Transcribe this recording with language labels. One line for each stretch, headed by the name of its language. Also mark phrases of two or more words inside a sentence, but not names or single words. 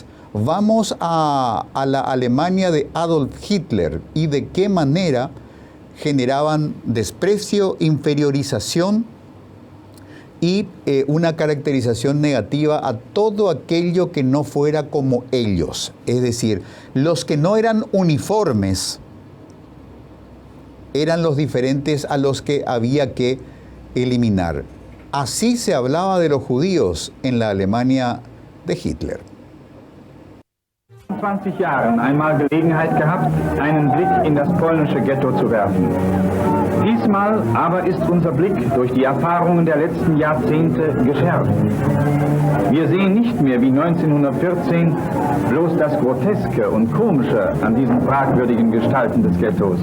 Spanish: Vamos a la Alemania de Adolf Hitler y de qué manera generaban desprecio, inferiorización y una caracterización negativa a todo aquello que no fuera como ellos. Es decir, los que no eran uniformes eran los diferentes a los que había que eliminar. Así se hablaba de los judíos en la Alemania de Hitler.
German: 20 Jahren einmal Gelegenheit gehabt, einen Blick in das polnische Ghetto zu werfen. Diesmal aber ist unser Blick durch die Erfahrungen der letzten Jahrzehnte geschärft. Wir sehen nicht mehr wie 1914 bloß das Groteske und Komische an diesen fragwürdigen Gestalten des Ghettos.